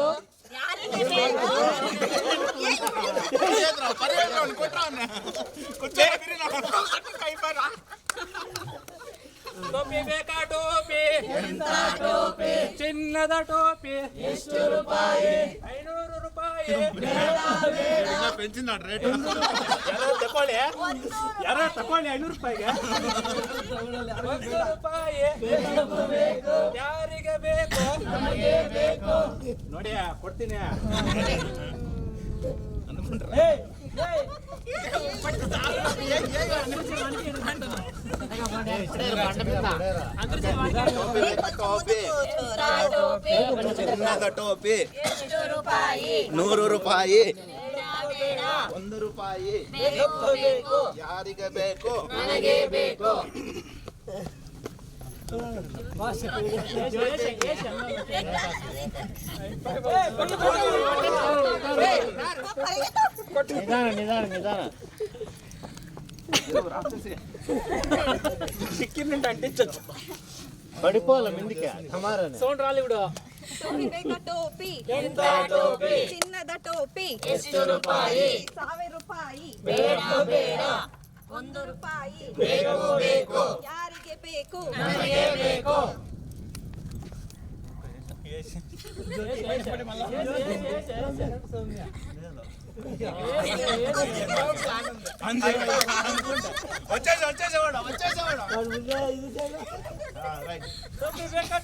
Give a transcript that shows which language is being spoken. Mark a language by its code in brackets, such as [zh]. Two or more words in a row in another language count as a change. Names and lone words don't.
[kn] ಯಾರಿಗೆ ಬೇಕು? ಟೋಪಿ ಬೇಕಾ? ಟೋಪಿ ಚಿನ್ನದ ಟೋಪಿ ಎಷ್ಟು ರೂಪಾಯಿ? 500 ರೂಪಾಯಿ. [te] పెంచినాడు రేట్. [kn] ಯಾರೋ ತಕೊಳ್ಳಿ 500 ರೂಪಾಯಿಗೆ. 1 ರೂಪಾಯಿ. ಯಾರಿಗೆ ಬೇಕು? ನೋಡಿ ಕೊಡ್ತೀನಿ. ಚಿನ್ನದ ಟೋಪಿ ಎಷ್ಟು ರೂಪಾಯಿ? 100 ರೂಪಾಯಿ. 1 ರೂಪಾಯಿ. ಬೇಕು. ಯಾರಿಗೆ ಬೇಕು? ನನಗೆ ಬೇಕು. [te] నిదానం చిక్కిందంటే అంటించచ్చు. పడిపోవాలి మిందికి సమారాన్ని. సౌండ్ రాలి ఇప్పుడు. [kn] ಟೋಪಿ ಬೇಕಾ? ಟೋಪಿ. ಎಂತ ಟೋಪಿ? ಚಿನ್ನದ ಟೋಪಿ. ಎಷ್ಟು ರೂಪಾಯಿ? 1000 ರೂಪಾಯಿ. ಬೇಡ ಬೇಡ. 1 ರೂಪಾಯಿ. ಬೇಕು. ಯಾರಿಗೆ ಬೇಕು? ನನಗೆ ಬೇಕು. ಟೋಪಿ ಬೇಕಾ?